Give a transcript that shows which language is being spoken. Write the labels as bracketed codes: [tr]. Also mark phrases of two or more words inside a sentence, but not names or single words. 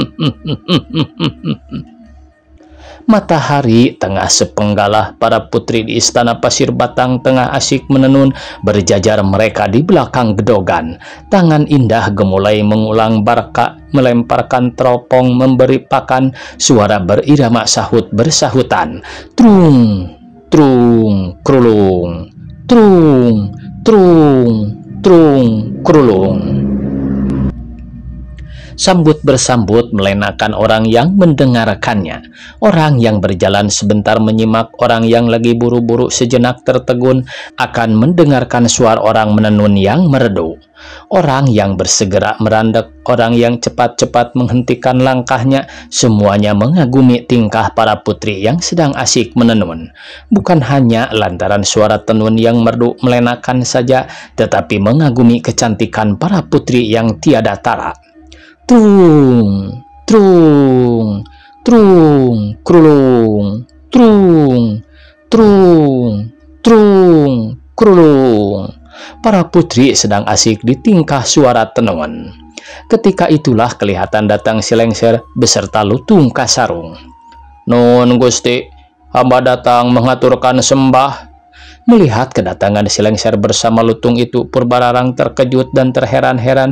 [id] Matahari tengah sepenggalah, para putri di istana Pasir Batang tengah asyik menenun, berjajar mereka di belakang gedogan. Tangan indah gemulai mengulang barka, melemparkan teropong, memberi pakan, suara berirama sahut bersahutan. Trung, trung, krulung, trung, trung, trung, krulung. Sambut bersambut melenakan orang yang mendengarkannya. Orang yang berjalan sebentar menyimak, orang yang lagi buru-buru sejenak tertegun akan mendengarkan suara orang menenun yang merdu. Orang yang bersegera merandek, orang yang cepat-cepat menghentikan langkahnya, semuanya mengagumi tingkah para putri yang sedang asyik menenun. Bukan hanya lantaran suara tenun yang merdu melenakan saja, tetapi mengagumi kecantikan para putri yang tiada tara. Trung, trung, trung, krulung, trung, trung, trung, krulung. Para putri sedang asyik di tingkah suara tenun. Ketika itulah kelihatan datang si Lengser beserta Lutung Kasarung. "Nun Gusti, hamba datang mengaturkan sembah." Melihat kedatangan si Lengser bersama Lutung itu, Purbararang terkejut dan terheran-heran.